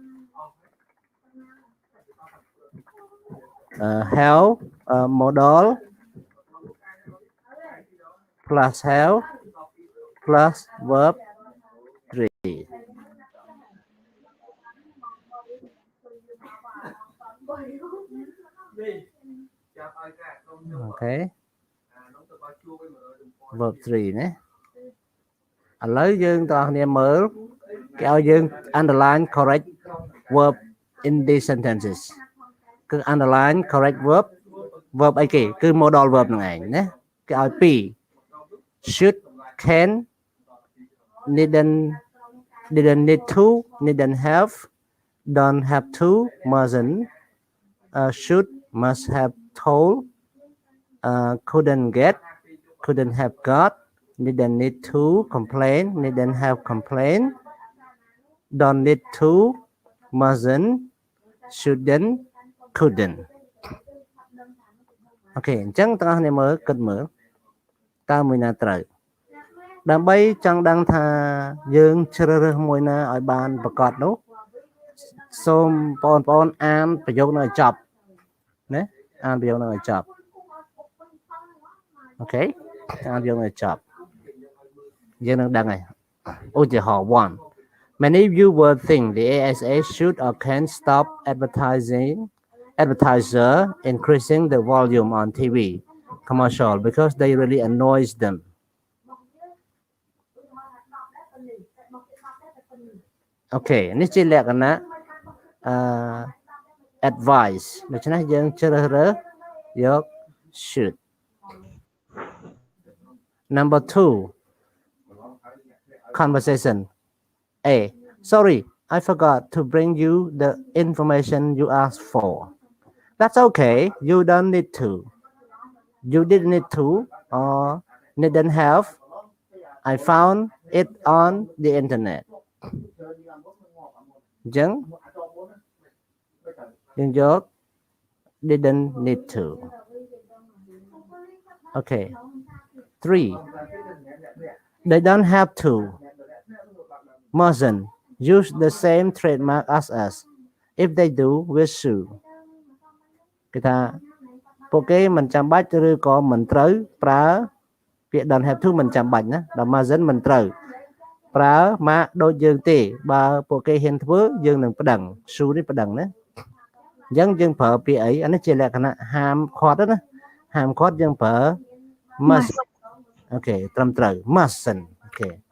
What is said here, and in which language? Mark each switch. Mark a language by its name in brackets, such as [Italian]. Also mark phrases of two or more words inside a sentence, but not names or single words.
[English] have modal plus have plus verb 3 okay verb 3 ណា [Khmer] ឥឡូវយើងតើអ្នកគ្នាមើលគេឲ្យយើង [English] underline correct verb in these sentences [Khmer] គឺ [English] underline correct verb [Khmer] អីគេគឺ [English] modal verb [Khmer] ហ្នឹងឯងណាគេឲ្យ2 [English] should can didn't need to didn't have don't have to mustn't should must have told couldn't get couldn't have got didn't need to complain didn't have complained don't need to mustn't shouldn't couldn't [Khmer] អូខេអញ្ចឹងទាំងអស់គ្នាមើលគិតមើលតើមួយណាត្រូវដើម្បីចង់ដឹងថាយើងជ្រើសរើសមួយណាឲ្យបានប្រកបនោះសូមបងប្អូនអានប្រយោគនឹងឲ្យចប់ណាអានប្រយោគនឹងឲ្យចប់ អូខេអានប្រយោគនឹងឲ្យចប់យើងនឹងដឹងហើយឧទាហរណ៍ [English] one many viewers think the ASA should or can stop advertiser increasing the volume on TV commercial because they really annoys them [Khmer] okay នេះជាលក្ខណៈadvice ដូច្នេះយើងជ្រើសរើសយក should [English] number 2 conversation A sorry I forgot to bring you the information you asked for that's okay you don't need to you didn't need to or didn't have I found it on the internet [Khmer] អញ្ចឹងយើងយក [English] didn't need to okay 3 they don't have to mustn't use the same trademark as us if they do we'll sue [Khmer] គេថាពួក គេមិនចាំបាច់ឬក៏មិនត្រូវប្រើពាក្យ [English] don't have to [Khmer] មិនចាំបាច់ណាដល់ mustn't មិនត្រូវប្រើមកដូចយើងទេបើពួកគេហ៊ានធ្វើយើងនឹងប្តឹង sue នេះប្តឹងណាអញ្ចឹងយើងប្រើពាក្យអីអានេះជាលក្ខណៈហាមឃាត់ណាហាមឃាត់យើងប្រើ must អូខេត្រឹមត្រូវ mustn't អូខេ